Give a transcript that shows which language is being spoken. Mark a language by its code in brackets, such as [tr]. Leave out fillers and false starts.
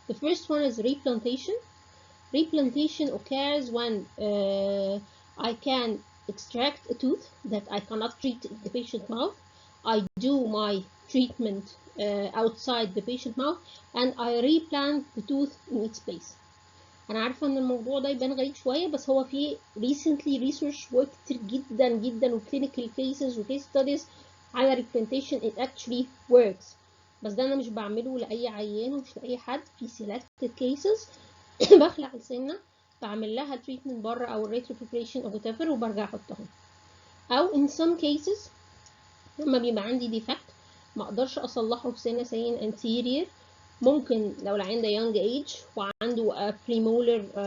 [en] The first one is replantation. Replantation occurs when I can extract a tooth that I cannot treat in the patient's mouth. I do my treatment outside the patient mouth and I replant the tooth in its place. [ar] أنا عارفة إن الموضوع ده يبان غريب شوية، بس هو فيه [en] recently research work [ar] كتير جدا جدا و [en] clinical cases [ar] و [en] case studies [ar] على replantation. [en] It actually works، [ar] بس ده أنا مش بعمله لأي عيان ومش لأي حد. في [en] selected cases [ar] بخلع السنة بعمل لها treatment بره أو [en] retro preparation [ar] أو whatever وبرجع أحطها. أو [en] in some cases [ar] لما بيبقى عندي defect ما أقدرش أصلحه في سنة سين anterior، ممكن لو العيان ده [en] young age [ar] وعنده premolar